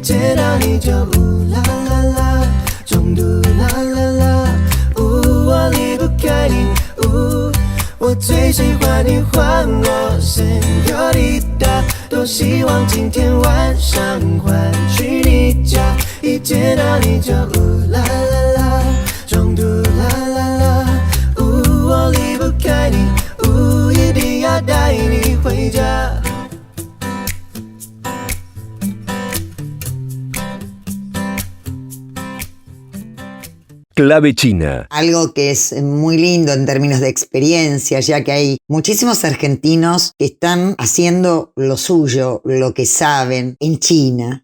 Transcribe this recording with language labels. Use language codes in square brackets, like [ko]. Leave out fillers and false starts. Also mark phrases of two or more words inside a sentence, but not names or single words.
[zh] 见到你就呜啦啦啦，中毒啦啦啦，我离不开你，我最喜欢你唤我 Señorita， 多希望今天晚上还去你家，一见到你就呜啦啦啦，中毒啦啦啦，我离不开你，一定要带你回家。 [es] Clave China. Algo que es muy lindo en términos de experiencia, ya que hay muchísimos argentinos que están haciendo lo suyo, lo que saben en China.